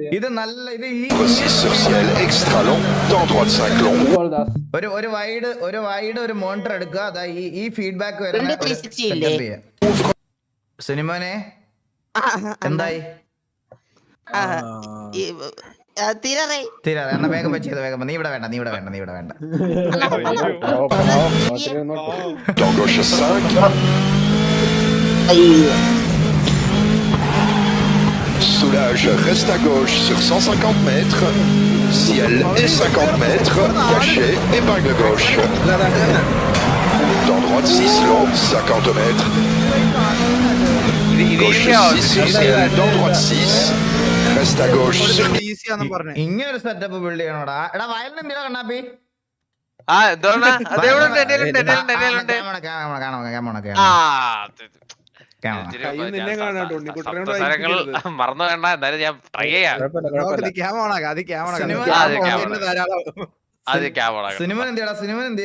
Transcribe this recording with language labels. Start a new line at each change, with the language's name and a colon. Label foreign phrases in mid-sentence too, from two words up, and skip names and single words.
Malayalam: ഇത് നല്ല ഒരു വൈഡ് ഒരു മോണിറ്റർ എടുക്കുക. അതാ ഈ ഫീഡ്ബാക്ക് വരുന്ന സിനിമനെ എന്തായി തീരാ. എന്നാ വേഗം ചെയ്ത് വേഗം. നീ ഇവിടെ വേണ്ട.
French: Soulage reste à gauche sur 150 mètres. Ciel et 50 mètres. Cachet, épingle gauche. Dans droite 6 long, 50 mètres. Gauche 6 sur ciel, dans droite 6. Reste à gauche sur...
Malayalam: ഇങ്ങനൊരു
English: setup build
Malayalam: ചെയ്യണോടാ. എടാ വയലിന് എന്തിനാ കണ്ണാപ്പി? മറന്നു വേണ്ട. എന്തായാലും ഞാൻ ട്രൈ ചെയ്യാം. സിനിമ എന്തിയാ? സിനിമ എന്തിയെ?